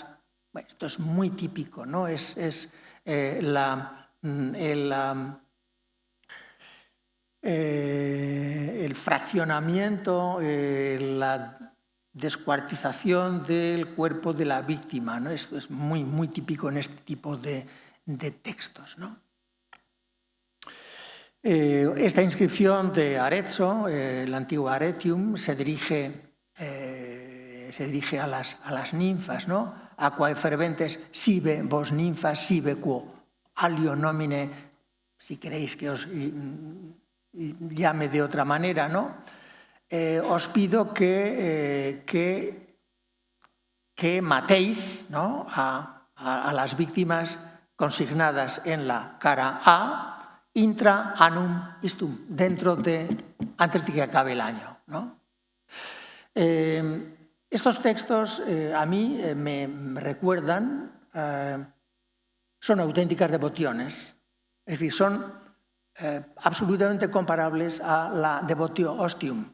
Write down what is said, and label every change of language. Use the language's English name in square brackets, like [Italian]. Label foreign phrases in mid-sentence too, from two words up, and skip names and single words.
[Spanish] Bueno, esto es muy típico, ¿no? Es el fraccionamiento, la descuartización del cuerpo de la víctima, ¿no? Esto es muy, muy típico en este tipo de textos, ¿no? Esta inscripción de Arezzo, el antiguo Aretium, se dirige a las ninfas, ¿no? [Latin] Aquae ferventes sive vos ninfas sive quo alio nomine, [Spanish] si queréis que os llame de otra manera, ¿no? Os pido que matéis, ¿no? a las víctimas consignadas en la cara A, [Latin] intra annum istum, [Spanish] antes de que acabe el año, ¿no? Estos textos a mí me recuerdan, son auténticas devociones, es decir, son absolutamente comparables a la [Latin] Devotio Ostium.